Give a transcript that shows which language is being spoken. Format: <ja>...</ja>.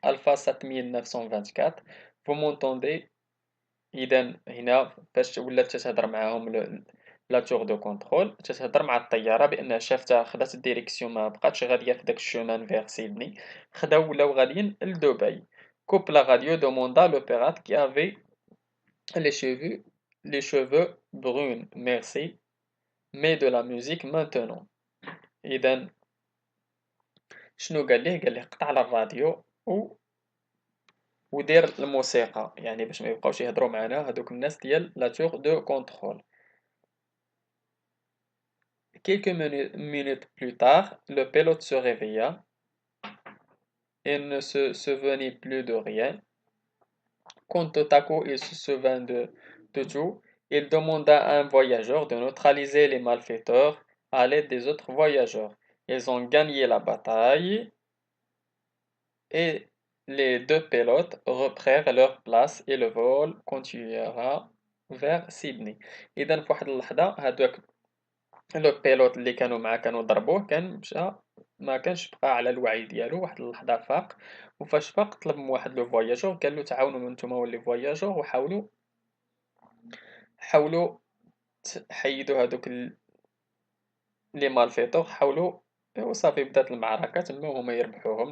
<ar>Alpha 7924,</ar> <fr>vous m'entendez؟</fr> <ar>إذا هنا فاش ولات تتهضر معاهم</ar> <fr>لا تور دو كونترول</fr> <ar>تتهضر مع الطيارة بأنها شافتها خدات الديريكسيون ما بقاتش غادية في داك الشومان فيغ سيدني، ولاو غاديين لدبي.</ar> <fr>Coupe la radio demanda le pirate qui avait les cheveux bruns. Merci. Mais de la musique maintenant.</fr> <ar>إذا شنو قال ليه؟ قال ليه قطع على الراديو ودير الموسيقى، يعني باش ما يبقاوش يهضروا معنا هادوك الناس ديال</ar> <fr>لا تور دو كونترول. Quelques minutes plus tard, le pilote se réveilla et ne se souvenait plus de rien. Quand tout à coup il se souvint de tout, il demanda à un voyageur de neutraliser les malfaiteurs à l'aide des autres voyageurs. Ils ont gagné la bataille et les deux pilotes reprirent leur place et le vol continuera vers Sydney.</fr> <ar>إذا في واحد اللحظة هادوك لو بيلوت اللي كانوا معاه كانوا ضربوه كان مشى ما كانش بقى على الوعي ديالو. واحد اللحظة فاق، وفاش فاق طلب من واحد لو فواياجور قال له تعاونوا نتوما ولي فواياجور حاولوا تحيدوا هادوك لي مالفيتور، حاولوا وصافي بدات المعركة تما وهما يربحوهم.</ar>